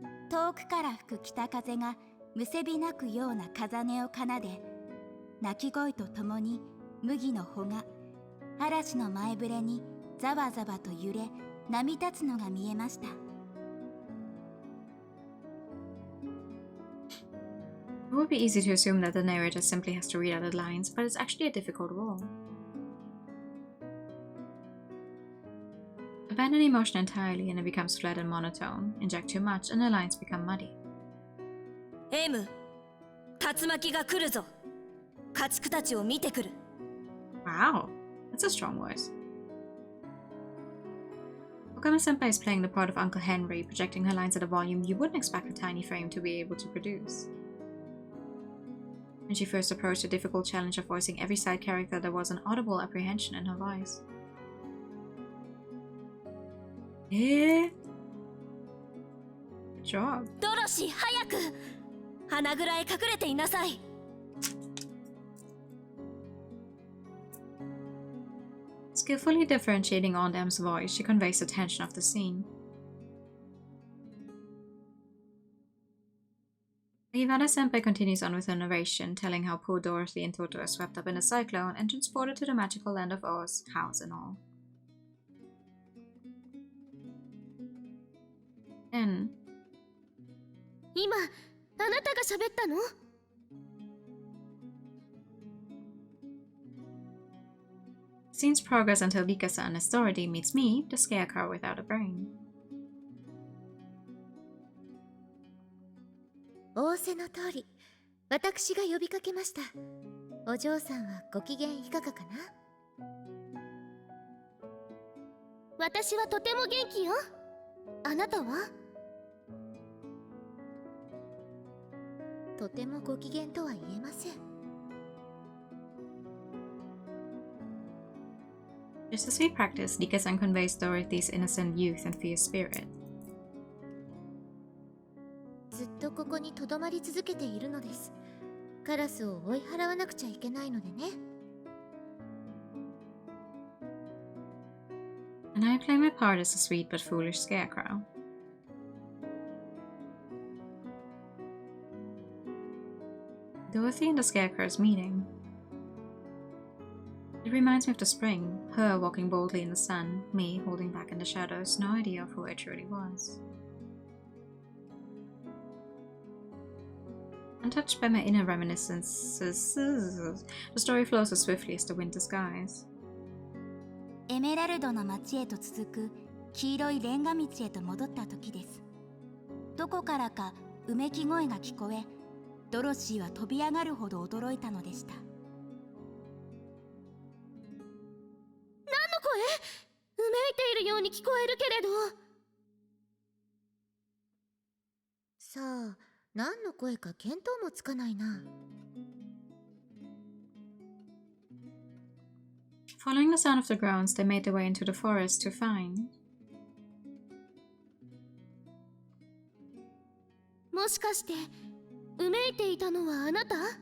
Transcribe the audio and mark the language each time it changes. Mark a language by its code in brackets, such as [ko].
[ja] 遠くから吹く北風がむせび泣くような風音を奏で、鳴き声とともに麦の穂が嵐の前触れにざわざわと揺れ波立つのが見えました。 [en] It would be easy to assume that the narrator simply has to read out the lines, but it's actually a difficult role. Abandon emotion entirely and it becomes flat and monotone. Inject too much and the lines become muddy. [ja] M, 竜巻が来るぞ。家畜たちを見てくる。 [en] Wow, that's a strong voice. Okama-senpai is playing the part of Uncle Henry, projecting her lines at a volume you wouldn't expect a tiny frame to be able to produce. When she first approached the difficult challenge of voicing every side character, there was an audible apprehension in her voice. Good job. [ja] ドロシー、早く花蔵へ隠れていなさい。 [en] Skillfully differentiating Ondam's voice, she conveys the tension of the scene. Hagiwara-senpai continues on with her narration, telling how poor Dorothy and Toto are swept up in a cyclone and transported to the magical land of Oz, house and all. Then, [ja] 今、あなたが喋ったの？ [en] scenes progress until Nika-san as Dorothy meets me, the scarecrow without a brain. [ja] 仰せの通り、私が呼びかけました。お嬢さんはご機嫌いかがかな？私はとても元気よ。あなたは？とてもご機嫌とは言えません。 [en] Just as we practice, Nika-san conveys Dorothy's innocent youth and fierce spirit. [ja] ずっとここにとどまり続けているのです。カラスを追い払わなくちゃいけないのでね。 [en] And I play my part as a sweet but foolish scarecrow. Dorothy and the Scarecrow's meeting. It reminds me of the spring, her walking boldly in the sun, me holding back in the shadows, no idea of who I truly was. Untouched by my inner reminiscences, the story flows as swiftly as the winter skies. [ja] エメラルドの町へと続く黄色いレンガ道へと戻った時です。どこからかうめき声が聞こえ、ドロシーは飛び上がるほど驚いたのでした。何の声？うめいているように聞こえるけれど。さあ、何の声か見当もつかないな。 [en] Following the sound of the groans, they made their way into the forest to find. [ja] もしかして、うめいていたのはあなた？